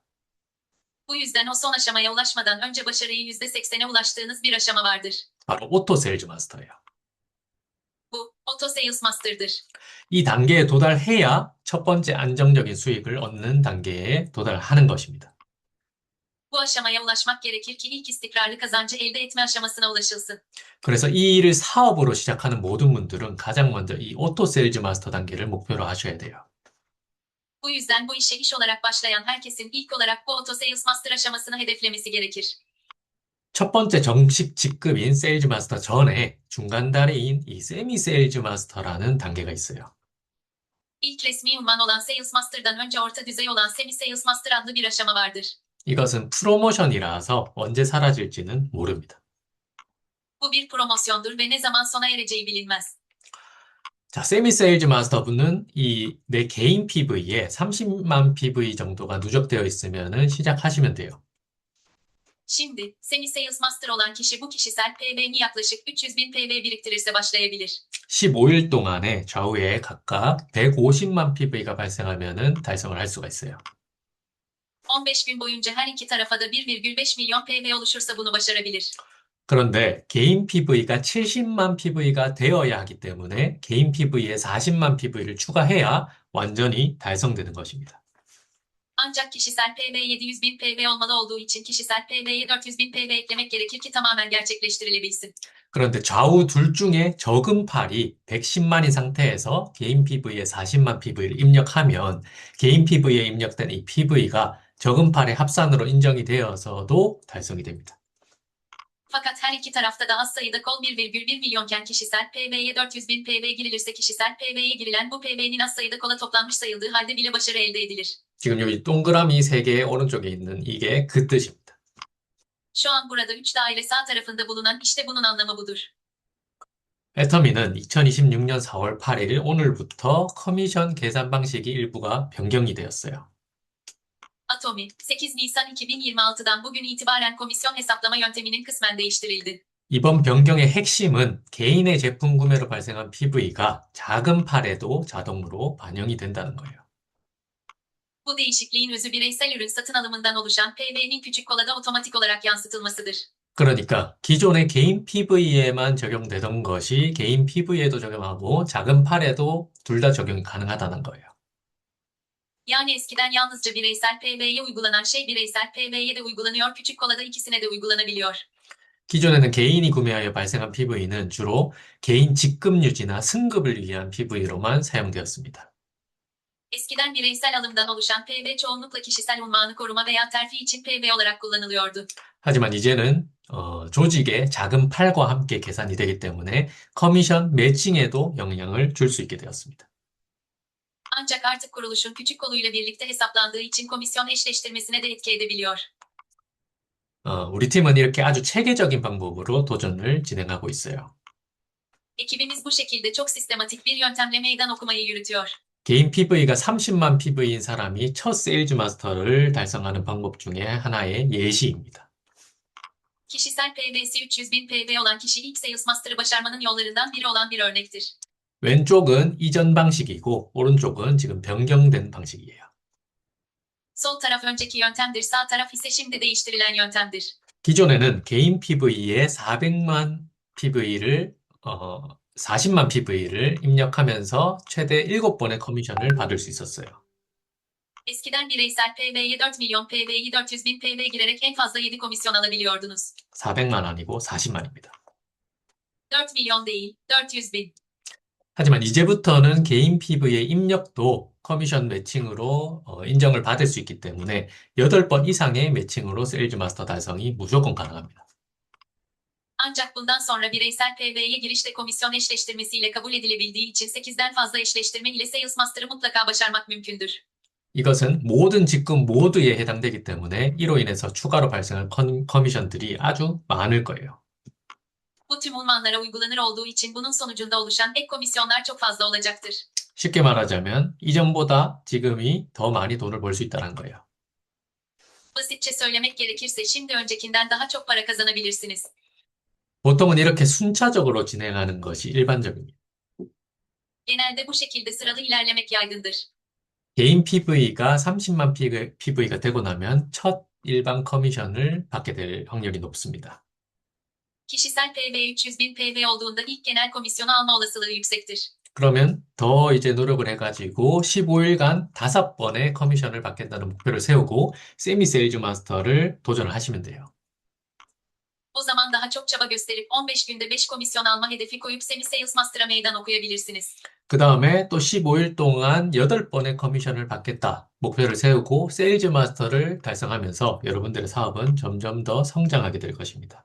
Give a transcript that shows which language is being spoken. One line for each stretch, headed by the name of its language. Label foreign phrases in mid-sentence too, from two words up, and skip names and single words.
Turkish: Bu yüzden o son aşamaya ulaşmadan önce başarıyı %80'e ulaştığınız bir aşama vardır.
Korean: 바로 오토 세일즈 마스터예요.
Turkish: Bu, Auto Sales Master'dır.
Korean: 이 단계에 도달해야 첫 번째 안정적인 수익을 얻는 단계에 도달하는 것입니다.
Turkish: Bu aşamaya ulaşmak gerekir ki ilk istikrarlı kazancı elde etme aşamasına ulaşılsın.
Korean: 그래서 이 일을 사업으로 시작하는 모든 분들은 가장 먼저 이 오토 세일즈 마스터 단계를 목표로 하셔야 돼요.
Turkish: Bu yüzden bu işe iş olarak başlayan herkesin ilk olarak bu Auto Sales Master aşamasını hedeflemesi gerekir.
Korean: 첫 번째 정식 직급인 세일즈 마스터 전에 중간 다리인 이 세미 세일즈 마스터라는 단계가 있어요.
Turkish: İlk resmi unvan olan Sales Master'dan önce orta düzey olan Semi Sales Master adlı bir aşama vardır.
Korean: 이것은 프로모션이라서 언제 사라질지는 모릅니다.
Turkish: Bu bir promosyondur ve ne zaman sona ereceği bilinmez.
Korean: 자, 세미 세일즈 마스터분은 이 내 개인 PV에 30만 PV 정도가 누적되어 있으면은 시작하시면 돼요.
Turkish: Şimdi, Semi Sales Master olan kişi bu kişisel PV'ni yaklaşık 300.000 PV biriktirirse başlayabilir.
Korean: 15일 동안에 좌우에 각각 150만 PV가 발생하면은 달성을 할 수가 있어요.
Turkish: 15 gün boyunca her iki tarafa da 1,5 milyon PV oluşursa bunu başarabilir.
Korean: 그런데 개인 PV가 70만 PV가 되어야 하기 때문에 개인 PV에 40만 PV를 추가해야 완전히 달성되는 것입니다.
Turkish: Ancak kişisel PV 700.000 PV olmalı olduğu için kişisel PV'ye 400.000 PV eklemek gerekir ki tamamen gerçekleştirilebilsin.
Korean: 그런데 좌우 둘 중에 적은 팔이 110만인 상태에서 개인 PV에 40만 PV를 입력하면 개인 PV에 입력된 이 PV가 적은 팔의 합산으로 인정이 되어서도 달성이 됩니다.
Turkish: Fakat her iki tarafta da az sayıda kol 1,1 milyonken kişisel PV'ye 400.000 PV girilirse kişisel PV'ye girilen bu PV'nin az sayıda kola toplanmış sayıldığı halde bile başarı elde edilir.
Korean: 지금 여기 동그라미 3개의 오른쪽에 있는 이게 그 뜻입니다.
Turkish: Şu an burada 3 daire sağ tarafında bulunan işte bunun anlamı budur.
Korean: 애터미는 2026년 4월 8일 오늘부터 커미션 계산 방식이 일부가 변경이 되었어요.
Turkish: Atomi, 8 Nisan 2026'dan bugün itibaren komisyon hesaplama yönteminin kısmen değiştirildi.
Korean: 이번 변경의 핵심은 개인의 제품 구매로 발생한 PV가 작은 팔에도 자동으로 반영이 된다는 거예요.
Turkish: Bu değişikliğin özü bireysel ürün satın alımından oluşan PV'nin küçük kolada otomatik olarak yansıtılmasıdır.
Korean: 그러니까 기존의 개인 PV에만 적용되던 것이 개인 PV에도 적용하고 작은 팔에도 둘 다 적용이 가능하다는 거예요.
Turkish: Yani eskiden yalnızca bireysel PV'ye uygulanan şey bireysel PV'ye de uygulanıyor, küçük kolada ikisine de uygulanabiliyor.
Korean: 기존에는 개인이 구매하여 발생한 PV는 주로 개인 직급 유지나 승급을 위한 PV로만 사용되었습니다.
Turkish: Eskiden bireysel alımdan oluşan PV çoğunlukla kişisel unvanı koruma veya terfi için PV olarak kullanılıyordu.
Korean: 하지만 이제는 조직의 작은 팔과 함께 계산이 되기 때문에 커미션 매칭에도 영향을 줄 수 있게 되었습니다.
Turkish: Ancak artık kuruluşun küçük koluyla birlikte hesaplandığı için komisyon eşleştirmesine de etki edebiliyor.
Korean: 우리 팀은 이렇게 아주 체계적인 방법으로 도전을 진행하고 있어요.
Turkish: Ekibimiz bu şekilde çok sistematik bir yöntemle meydan okumayı yürütüyor.
Korean: 개인 PV가 30만 PV인 사람이 첫 세일즈 마스터를 달성하는 방법 중에 하나의 예시입니다.
Turkish: Kişisel PV'si 300.000 PV olan kişi ilk Sales Master'ı başarmanın yollarından biri olan bir örnektir.
Korean: 왼쪽은 이전 방식이고 오른쪽은 지금 변경된 방식이에요.
Turkish: Sol taraf önceki yöntemdir, sağ taraf ise şimdi değiştirilen yöntemdir.
Korean: 기존에는 개인 PV에 40만 PV를 입력하면서 최대 7번의 커미션을 받을 수 있었어요.
Turkish: Eskiden bireysel PV'ye 4 milyon PV'yi 400.000 PV girerek en fazla 7 komisyon alabiliyordunuz.
Korean: 400만 아니고 40만입니다.
Turkish: 4 milyon değil, 400.000.
Korean: 하지만 이제부터는 개인 PV의 입력도 커미션 매칭으로 인정을 받을 수 있기 때문에 8번 이상의 매칭으로 세일즈 마스터 달성이 무조건 가능합니다.
Turkish: Ancak bundan sonra bireysel PV'ye girişte komisyon eşleştirmesiyle kabul edilebildiği için 8'den fazla eşleştirme ile Sales Master'ı mutlaka başarmak mümkündür.
Korean: 이것은 모든 직급 모두에 해당되기 때문에 이로 인해서 추가로 발생할 커미션들이 아주 많을 거예요.
Turkish: Bu tüm unvanlara uygulanır olduğu için bunun sonucunda oluşan ek komisyonlar çok fazla olacaktır.
Korean: 쉽게 말하자면 이전보다 지금이 더 많이 돈을 벌 수 있다는 거예요.
Turkish: Basitçe söylemek gerekirse şimdi öncekinden daha çok para kazanabilirsiniz.
Korean: 보통은 이렇게 순차적으로 진행하는 것이 일반적입니다.
Turkish: Genelde bu şekilde sıralı ilerlemek yaygındır.
Korean: 개인 PV가 30만 PV가 되고 나면 첫 일반 커미션을 받게 될 확률이 높습니다.
Turkish: Kişisel PV 300.000 PV olduğunda ilk genel komisyonu alma olasılığı yüksektir.
Korean: 그러면 더 이제 노력을 해가지고 15일간 5번의 커미션을 받겠다는 목표를 세우고 세미 세일즈 마스터를 도전을 하시면 돼요.
Turkish: O zaman daha çok çaba gösterip 15 günde 5 komisyon alma hedefi koyup Semi Sales Master'a meydan okuyabilirsiniz.
Korean: 그 다음에 또 15일 동안 8번의 커미션을 받겠다 목표를 세우고 세일즈 마스터를 달성하면서 여러분들의 사업은 점점 더 성장하게 될 것입니다.